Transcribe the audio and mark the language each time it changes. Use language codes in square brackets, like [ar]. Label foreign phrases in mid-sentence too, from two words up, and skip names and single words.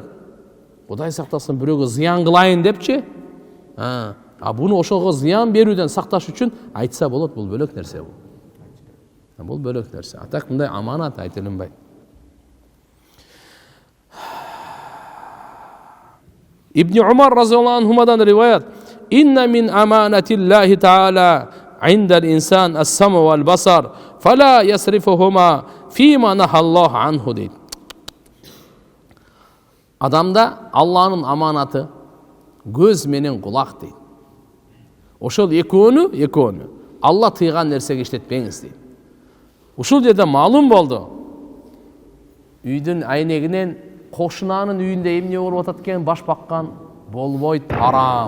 [ky] Кудай сактасын, бирөөгө зыян кылайын депчи. Буну ошого зыян берүүдөн сакташ үчүн айтса болот, бул бөлөк нерсе бул. Бул бөлөк нерсе. Атак мындай аманат айтылынбайт. Ибн Умар разияллаху анхумадан риваят: [ar] "إن من أمانة الله تعالى عند الإنسان السمع والبصر فلا يصرفهما فيما نهى الله عنه." [ky] дейт. Адамда Алланын аманаты көз менен кулак дейт. Ошол экөөнү Алла тыйган нерсеге иштетпеңиз дейт. Ушул жерде маалым болду. Үйдүн айнегинен кошунанын үйүндө эмне болуп атат экен баш баккан болбойт, арам.